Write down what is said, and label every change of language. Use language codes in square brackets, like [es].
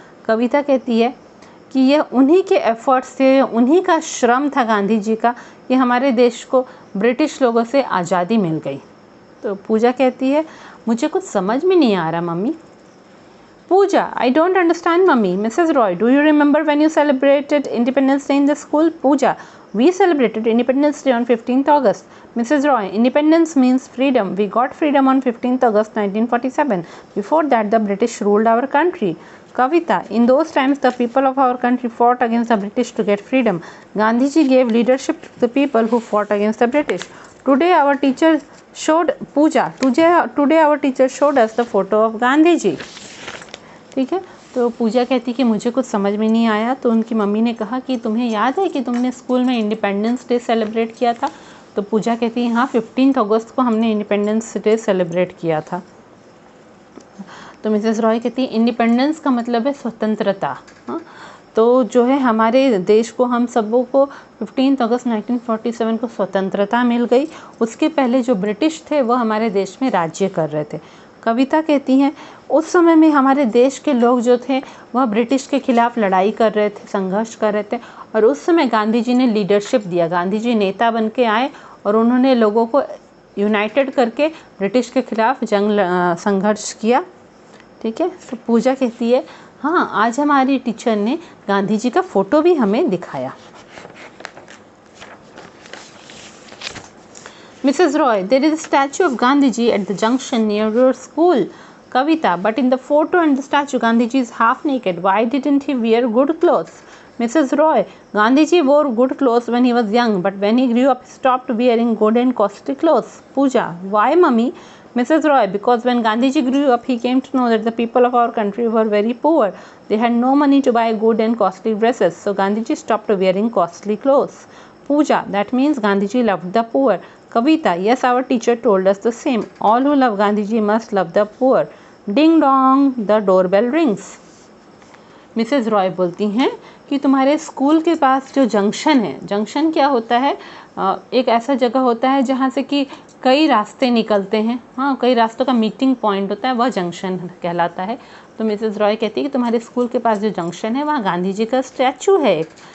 [hi] कविता कहती है कि यह उन्हीं के एफर्ट्स से, उन्हीं का श्रम था गांधी जी का कि हमारे देश को ब्रिटिश लोगों से आज़ादी मिल गई। तो पूजा कहती है मुझे कुछ समझ में नहीं आ रहा mummy. [en] Puja: I don't understand mummy. Mrs Roy: do you remember when you celebrated Independence Day in the school? Puja: We celebrated Independence Day on 15th August. Mrs. Roy: Independence means freedom. We got freedom on 15th August 1947. Before that, the British ruled our country. Kavita: In those times, the people of our country fought against the British to get freedom. Gandhiji gave leadership to the people who fought against the British. Today, our teacher showed Pooja. Today, our teacher showed us the photo of Gandhiji. [hi] ठीक है, तो पूजा कहती कि मुझे कुछ समझ में नहीं आया। तो उनकी मम्मी ने कहा कि तुम्हें याद है कि तुमने स्कूल में इंडिपेंडेंस डे सेलिब्रेट किया था? तो पूजा कहती है हाँ, 15 अगस्त को हमने इंडिपेंडेंस डे सेलिब्रेट किया था। तो मिसेस रॉय कहती है इंडिपेंडेंस का मतलब है स्वतंत्रता। हाँ, तो जो है हमारे देश को, हम सबों को 15 अगस्त 1947 को स्वतंत्रता मिल गई। उसके पहले जो ब्रिटिश थे वो हमारे देश में राज्य कर रहे थे। कविता कहती हैं उस समय में हमारे देश के लोग जो थे वह ब्रिटिश के खिलाफ लड़ाई कर रहे थे, संघर्ष कर रहे थे, और उस समय गांधी जी ने लीडरशिप दिया। गांधी जी नेता बन के आए और उन्होंने लोगों को यूनाइटेड करके ब्रिटिश के खिलाफ संघर्ष किया। ठीक है, तो पूजा कहती है हाँ, आज हमारी टीचर ने गांधी जी का फ़ोटो भी हमें दिखाया। [en] Mrs. Roy: There is a statue of Gandhiji at the junction near your school. Kavita: But in the photo and the statue, Gandhiji is half naked. Why didn't he wear good clothes? Mrs. Roy: Gandhiji wore good clothes when he was young, but when he grew up, he stopped wearing good and costly clothes. Pooja: Why, mummy? Mrs. Roy: Because when Gandhiji grew up, he came to know that the people of our country were very poor. They had no money to buy good and costly dresses, so Gandhiji stopped wearing costly clothes. Pooja: That means Gandhiji loved the poor. Kavita: Yes, our teacher told us the same. All who love Gandhiji must love the poor. Ding dong, the doorbell rings. [hi] Mrs Roy बोलती हैं कि तुम्हारे school के पास जो junction है, junction क्या होता है? एक ऐसा जगह होता है जहाँ से कि कई रास्ते निकलते हैं, हाँ, कई रास्तों का मीटिंग पॉइंट होता है, वह जंक्शन कहलाता है। तो मिसेस रॉय कहती है कि तुम्हारे स्कूल के पास जो जंक्शन है वहाँ गांधी जी का स्टैचू है एक।